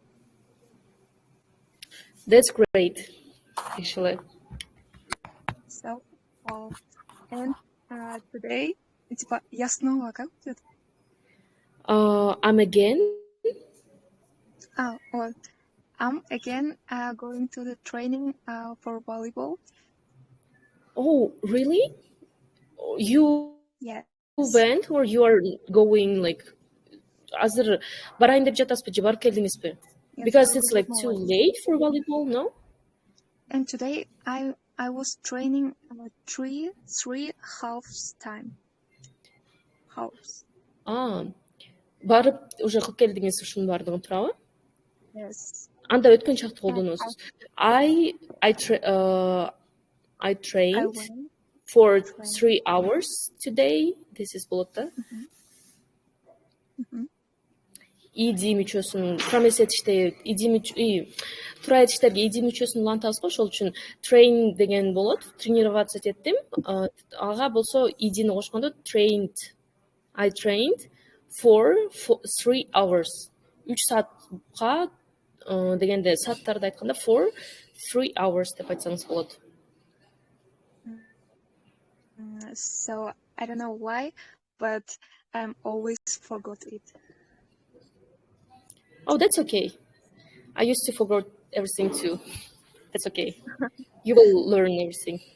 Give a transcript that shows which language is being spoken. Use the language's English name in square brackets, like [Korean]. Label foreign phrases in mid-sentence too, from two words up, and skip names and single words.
[English] That's great, actually. So, and today, [Russian] я снова как идет? [English] I'm again. I'm again going to the training for volleyball. Oh, really? You went, or you are going like [Kyrgyz] азыр барайын деп жатасызбы же барып келдиңизби? [English] Because it's like too late for volleyball, no? And today I was training three halves time. Halves. [Kyrgyz] Барып уже кылып келдиңиз ушунун баардыгын, туурабы? [English] Yes. [Kyrgyz] Анда өткөн чакты колдоносуз. [English] I trained for 3 hours today. This is [Kyrgyz] болот да. иди мүчөсүн промес этиште туура этиштерге иди мүчөсүн улантабыз го, ошол үчүн train деген болот, тренироваться этем. Ага болсо идини кошкондо trained. [English] I trained for 3 hours. [Kyrgyz] 3 саатка дегенде сааттарды айтканда [English] for 3 hours [Kyrgyz] деп айтсаңыз болот. [English] So I don't know why, but I'm always forgot it. Oh, that's okay. I used to forget everything too. That's okay. You will learn everything.